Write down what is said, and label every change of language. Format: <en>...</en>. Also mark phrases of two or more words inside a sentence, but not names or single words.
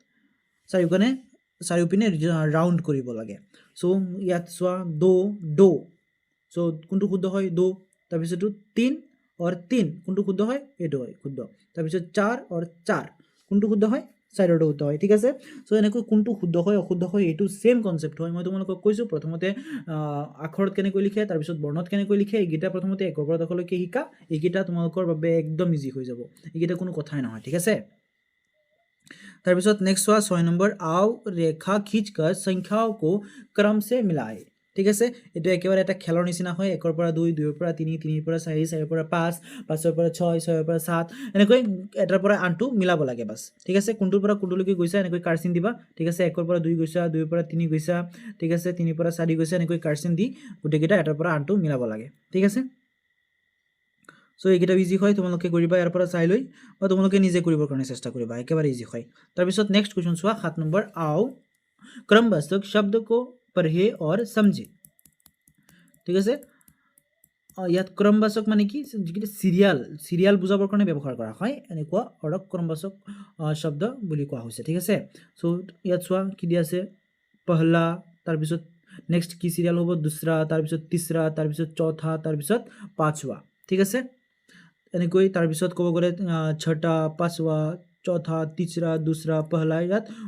<as>চাৰিওপিনে ৰাউন্ড কৰিব লাগে সো ইয়াত চোৱা দো সো কোনটো শুদ্ধ হয় দো তাৰপিছতো 3 और 3 কোনটো শুদ্ধ হয় এটো হয় শুদ্ধ তাৰপিছত 4 और 4 কোনটো শুদ্ধ হয় চাৰিটো শুদ্ধ হয় ঠিক আছে সো এনেকৈ কোনটো শুদ্ধ হয় অশুদ্ধ হয় এটো</as> <en>same concept</en> <as>হয় মই তোমালোকক কৈছো প্ৰথমতে আখৰত কেনেকৈ লিখে তাৰ পিছত বৰ্ণত কেনেকৈ লিখে এইগিটা প্ৰথমতে 1 পৰা 10 লৈকে শিকা এইগিটা তোমালোকৰ বাবে একদম ইজি হৈ যাব এইগিটা কোনো কথাই নহয় ঠিক আছে তাৰ পিছত নেক্সট চোৱা 6 নম্বৰ</as> <hi>आओ रेखा खींचकर संख्याओं को क्रम से मिलाए</hi> <as>ঠিক আছে এটো একেবাৰে এটা খেলৰ নিচিনা হয় 1 পৰা 2 2 পৰা 3 3 পৰা 4 4 পৰা 5 5 পৰা 6 6 পৰা 7 এনেকৈ এটাৰ পৰা আনটো মিলাব লাগে বাস ঠিক আছে কোনটোৰ পৰা কোনটোলৈকে গৈছা এনেকৈ কাৰ্চিন দিবা ঠিক আছে 1 পৰা 2 গৈছা 2 পৰা 3 গৈছা ঠিক আছে 3 পৰা 4 গৈছা এনেকৈ কাৰ্চিন দি গুটেকিটা এটাৰ পৰা আনটো মিলাব লাগে ঠিক আছে সো এইগিটা ইজি হয় তোমালোকে কৰিবা ইয়াৰ পৰা চাই লৈ বা তোমালোকে নিজে কৰিবৰ কাৰণে চেষ্টা কৰিবা একেবাৰে ইজি হয় তাৰ পিছত নেক্সট কোৱেশ্চন চোৱা 7 নম্বৰ</as> <hi>आओ क्रमवाचक शब्द को पढ़े और समझे</hi> <as>ঠিক আছে ইয়াত क्रमवाचक মানে কি যিটো সিরিয়াল বুজাবৰ কাৰণে ব্যৱহাৰ কৰা হয় এনেকুৱা অৰক क्रमवाचक শব্দ বুলি কোৱা হৈছে ঠিক আছে সো ইয়াত চোৱা কি দি আছে পহলা তাৰ পিছত নেক্সট কি সিরিয়াল হ'ব দুসৰা তাৰ পিছত তিসৰা তাৰ পিছত চৌথা তাৰ পিছত পাঁচवा ঠিক আছে এনেকৈ তাৰ পিছত ক'ব গ'লে</as> <hi>छठा पांचवा चौथा तीसरा दूसरा पहला</hi> <as>ইয়াত</as>